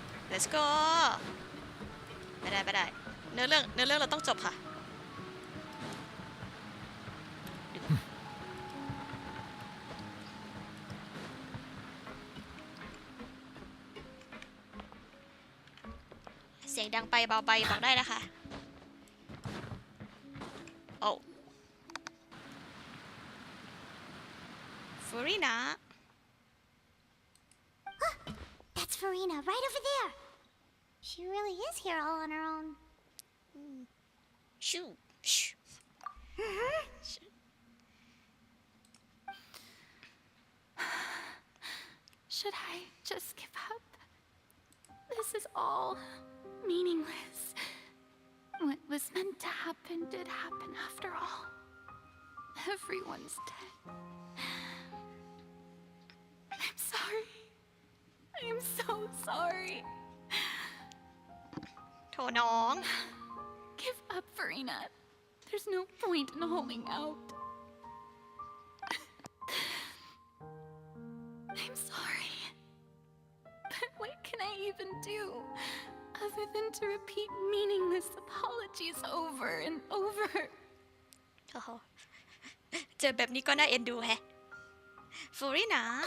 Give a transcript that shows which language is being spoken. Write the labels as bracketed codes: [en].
[en] let's go [th] ไม่ได้เนื้อเรื่องเราต้องจบค่ะเสียงดังไปเบาไปบอกได้นะคะโอ้Farina [en] That's Farina right over there. She really is here all on her own. Shoo. Should I just give up? This is all meaningless. What was meant to happen did happen after all. Everyone's dead. I'm sorry. I am so sorry. [th] โถน้อง [en] Give up, Farina. There's no point in holding out. I'm sorry. But what can I even do other than to repeat meaningless apologies over and over? [th] โอ้โหเจอแบบนี้ก็น่าเอ็นดูแฮะฟูรินะ